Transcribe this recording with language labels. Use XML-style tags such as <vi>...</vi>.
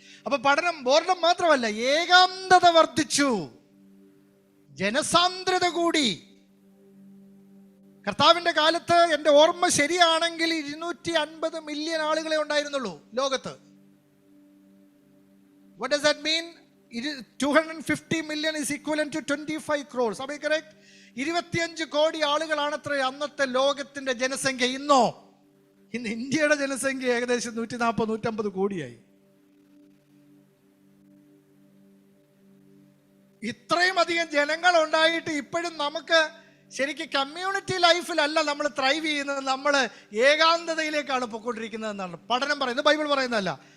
<ml>അപ്പൊ പഠനം ബോർഡം മാത്രമല്ല, ഏകാന്തത വർദ്ധിച്ചു, ജനസാന്ദ്രത കൂടി. കർത്താവിന്റെ കാലത്ത് എൻ്റെ ഓർമ്മ ശരിയാണെങ്കിൽ 250 മില്യൺ ആളുകളെ ഉണ്ടായിരുന്നുള്ളൂ ലോകത്ത്.</ml> <en>What does that mean? 250 million is equivalent to 25 crores. Am I correct?</en> <ml>25 കോടി ആളുകളാണത്രേ അന്നത്തെ ലോകത്തിന്റെ ജനസംഖ്യ. ഇന്ന് ഇന്ത്യയുടെ ജനസംഖ്യ ഏകദേശം 140-150 കോടിയായി. ഇത്രയും അധികം ജനങ്ങൾ ഉണ്ടായിട്ട് ഇപ്പോഴും നമുക്ക് ശരിക്കും കമ്മ്യൂണിറ്റി ലൈഫിലല്ല നമ്മൾ ത്രൈവ് ചെയ്യുന്നത്, നമ്മൾ ഏകാന്തതയിലേക്കാണ് പൊയ്ക്കൊണ്ടിരിക്കുന്നത് എന്നാണ് പഠനം പറയുന്നത്. ബൈബിൾ പറയുന്നതല്ല.</ml>